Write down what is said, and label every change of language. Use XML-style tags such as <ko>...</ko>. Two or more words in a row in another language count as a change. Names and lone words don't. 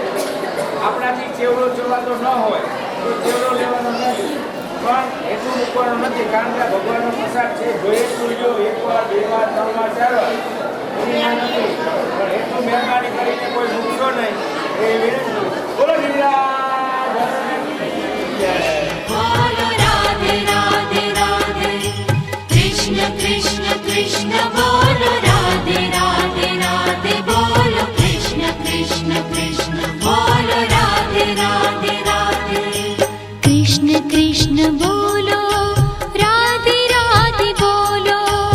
<gu>આપણાથી ચેવડો ચવાતો ન હોય તો ચેવડો લેવાનો નથી, પણ એટલું મૂકવાનું નથી, કારણ કે ભગવાનનો પ્રસાદ છે। જોઈએ સૂર્યો 1 વાર 2 વાર 3 વાર 4 વાર એના નથી, પણ એટલું મહેરબાની કરીને કોઈ મૂકશો નહીં એ વિનંતી। બોલો ગિરિરાજ જય।</gu> <hi>कृष्ण कृष्ण बोलो राधे राधे राधे बोलो कृष्ण कृष्ण कृष्ण बोलो राधे राधे राधे कृष्ण कृष्ण बोलो राधे राधे बोलो</hi>